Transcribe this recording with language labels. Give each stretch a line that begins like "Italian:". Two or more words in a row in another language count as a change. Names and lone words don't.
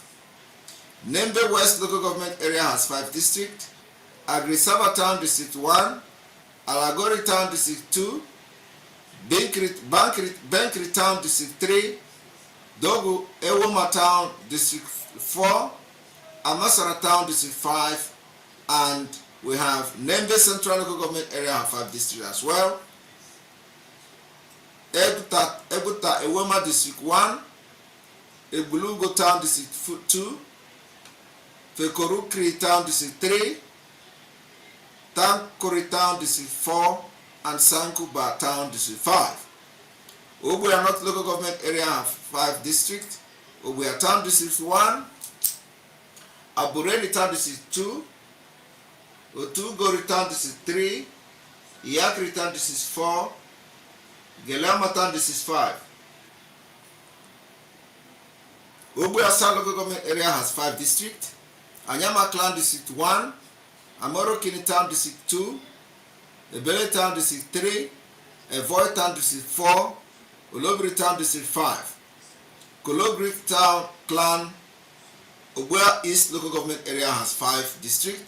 English: Nembe West Local Government Area has 5 districts. Agrisaba Town District 1, Alagori Town District 2, Bankri Town District 3, Dogu Ewoma Town District 4, Amasara Town District 5, and we have Nembe Central Local Government Area have 5 districts as well. Ebuta Ewoma District 1, Ebulugo Town District 2, Fekorukri Town District 3, Tankori Town District 4, and Sankuba Town District 5. Obuya North Local Government Area have 5 districts. Obuya Town District 1, Abureli Town District 2, Otugori Town District 3, Yakri Town District 4, Gelama Town District 5. Obuya South Local Government Area has 5 districts. Anyama Clan District 1, Amoro Kini Town District 2, Ebele Town District 3, Evoy Town District 4, Olobri Town District 5. Kologri Town Clan Obuya East Local Government Area has 5 districts.